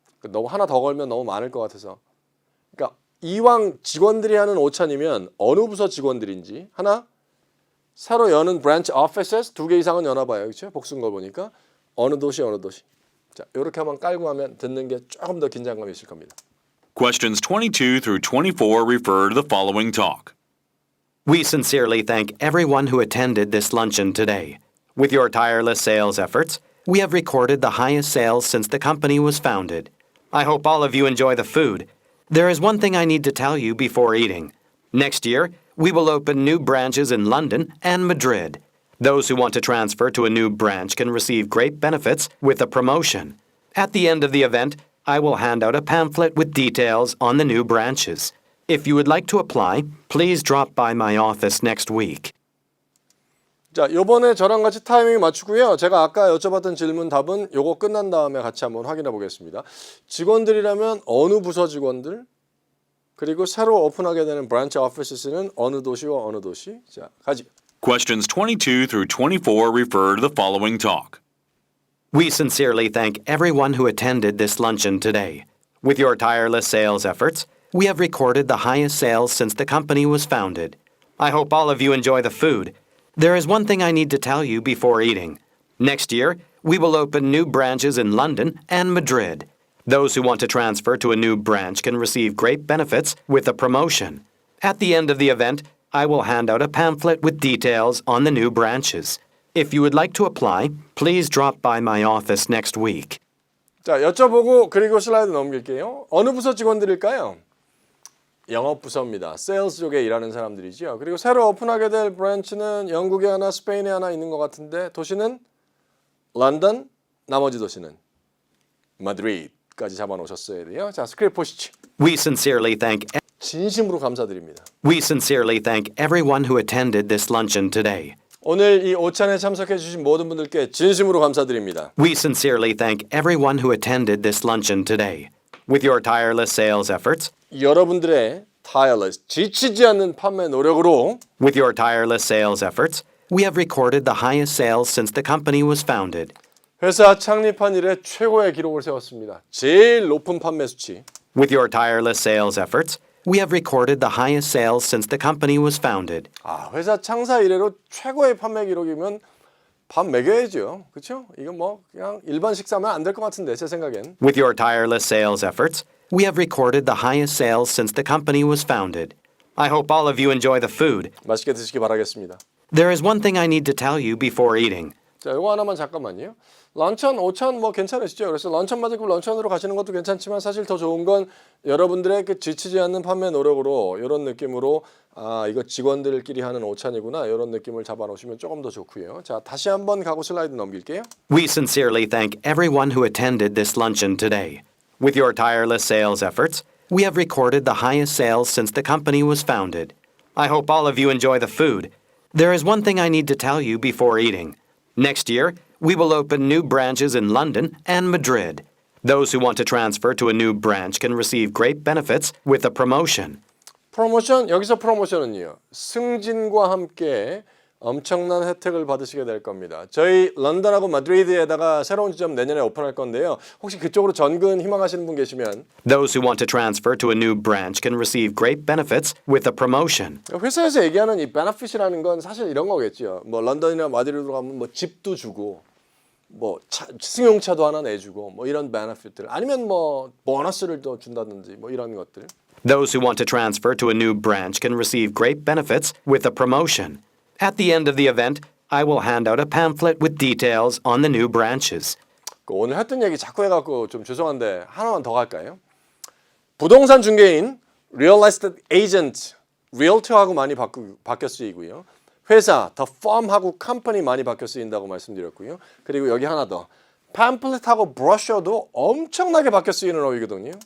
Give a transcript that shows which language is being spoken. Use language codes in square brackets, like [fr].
[ko] 너무 하나 더 걸면 너무 많을 것 같아서 그러니까 이왕 직원들이 하는 오찬이면 어느 부서 직원들인지 하나 새로 여는 브랜치 오피스 2개 이상은 여나 봐요. 그렇죠? 복수인 걸 보니까 어느 도시 자 이렇게 한번 깔고 하면 듣는 게 조금 더 긴장감이 있을 겁니다. [en] Questions 22 through 24 refer to the following talk. We sincerely thank everyone who attended this luncheon today. With your tireless sales efforts, we have recorded the highest sales since the company was founded. I hope all of you enjoy the food. There is one thing I need to tell you before eating. Next year, we will open new branches in London and Madrid. Those who want to transfer to a new branch can receive great benefits with a promotion. At the end of the event, I will hand out a pamphlet with details on the new branches. If you would like to apply, please drop by my office next week. [ko] 자, 요번에 저랑 같이 타이밍 맞추고요. 제가 아까 여쭤봤던 질문 답은 요거 끝난 다음에 같이 한번 확인해 보겠습니다. 직원들이라면 어느 부서 직원들? 그리고 새로 오픈하게 되는 브랜치 오피스는 어느 도시와 어느 도시? 자, 가지. [en] Questions 22 through 24 refer to the following talk. We sincerely thank everyone who attended this luncheon today. With your tireless sales efforts, we have recorded the highest sales since the company was founded. I hope all of you enjoy the food. There is one thing I need to tell you before eating. Next year, we will open new branches in London and Madrid. Those who want to transfer to a new branch can receive great benefits with a promotion. At the end of the event, I will hand out a pamphlet with details on the new branches. If you would like to apply, please drop by my office next week. [ko] 자, 여쭤보고 그리고 슬라이드 넘길게요. 어느 부서 직원들일까요? 영업부서입니다. 세일즈 쪽에 일하는 사람들이죠. 그리고 새로 오픈하게 될 브랜치는 영국에 하나, 스페인에 하나 있는 것 같은데 도시는 런던, 나머지 도시는 마드리드까지 잡아놓으셨어야 돼요. 자, 스크립트 보시죠. [en] We sincerely thank [ko] 진심으로 감사드립니다. [en] We sincerely thank everyone who attended this luncheon today. [ko] 오늘 이 오찬에 참석해 주신 모든 분들께 진심으로 감사드립니다. [en] We sincerely thank everyone who attended this luncheon today. With your tireless sales efforts, [ko] 여러분들의 tireless, 지치지 않는 판매 노력으로 [en] With your tireless sales efforts, we have recorded the highest sales since the company was founded. [ko] 회사 창립한 이래 최고의 기록을 세웠습니다. 제일 높은 판매 수치. [en] With your tireless sales efforts, we have recorded the highest sales since the company was founded. [ko] 아, 회사 창사 이래로 최고의 판매 기록이면 밥 먹여야죠. 그렇죠? 이건 뭐 그냥 일반 식사면 안 될 것 같은데 제 생각엔. [en] With your tireless sales efforts, we have recorded the highest sales since the company was founded. I hope all of you enjoy the food. [ko] 맛있게 드시기 바라겠습니다. [en] There is one thing I need to tell you before eating. [ko] 자, 이거 하나만 잠깐만요. 런천, 오천 뭐 괜찮으시죠? 그래서 런천 맞고 런천으로 가시는 것도 괜찮지만 사실 더 좋은 건 여러분들의 그 지치지 않는 판매 노력으로 이런 느낌으로 아, 이거 직원들끼리 하는 오찬이구나 이런 느낌을 잡아놓으시면 조금 더 좋고요. 자, 다시 한번 가고 슬라이드 넘길게요. [en] We sincerely thank everyone who attended this luncheon today. With your tireless sales efforts, we have recorded the highest sales since the company was founded. I hope all of you enjoy the food. There is one thing I need to tell you before eating. Next year, we will open new branches in London and Madrid. Those who want to transfer to a new branch can receive great benefits with a promotion. [ko] 프로모션, 여기서 프로모션은요. 승진과 함께 엄청난 혜택을 받으시게 될 겁니다. 저희 런던하고 마드리드에다가 새로운 지점 내년에 오픈할 건데요. 혹시 그쪽으로 전근 희망하시는 분 계시면 [en] Those who want to transfer to a new branch can receive great benefits with a promotion. [ko] 회사에서 얘기하는 이 베너핏이라는 건 사실 이런 거겠죠. 뭐 런던이나 마드리드로 가면 뭐 집도 주고 뭐 승용차도 하나 내주고 뭐 이런 베너핏들 아니면 뭐 보너스를 더 준다든지 뭐 이런 것들. [en] Those who want to transfer to a new branch can receive great benefits with a promotion. At the end of the event, I will hand out a pamphlet with details on the new branches. [ko] 오늘 했던 얘기 자꾸 해갖고 좀 죄송한데 하나만 더 갈까요? 부동산 중개인, real estate agent, realtor하고 많이 바뀌어 쓰이고요. 회사, the firm하고 company 많이 바뀌어 쓰인다고 말씀드렸고요. 그리고 여기 하나 더, pamphlet하고 brochure도 엄청나게 바뀌어 쓰이는 어휘거든요.